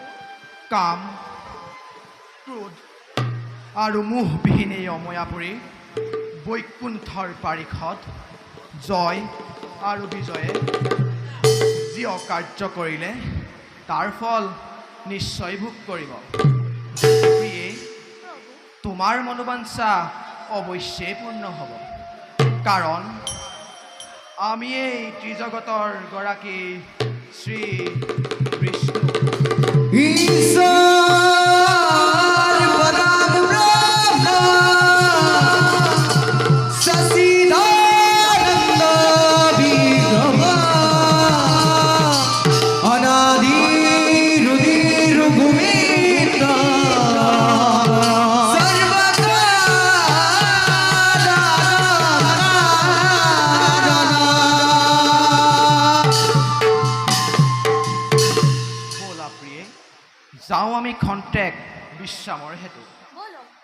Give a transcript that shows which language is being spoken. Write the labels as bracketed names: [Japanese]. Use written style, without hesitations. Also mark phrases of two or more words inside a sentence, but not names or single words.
[Assamese] কাম, ক্ৰোধ আৰু মোহবিহীন এই অময়াপুৰী বৈকুণ্ঠৰ পাৰিষদ জয় আৰু বিজয়ে যি অকাৰ্য কৰিলে তাৰ ফল নিশ্চয় ভোগ কৰিব। প্ৰিয়ে, প্ৰভু, তোমাৰ মনোবাঞ্ছা অৱশ্যেই পূৰ্ণ হ'ব, কাৰণ আমি এই ত্ৰিজগতৰ গৰাকী শ্ৰী বিষ্ণু। [Sanskrit] ঈশ্বর পরম ব্রহ্ম সচিদানন্দ বিগ্রহ অনাদি রুদির গোবিন্দ [Assamese] ব'লা প্ৰিয়ে, যাওঁ আমি খন্তেক বিশ্ৰামৰ হেতু।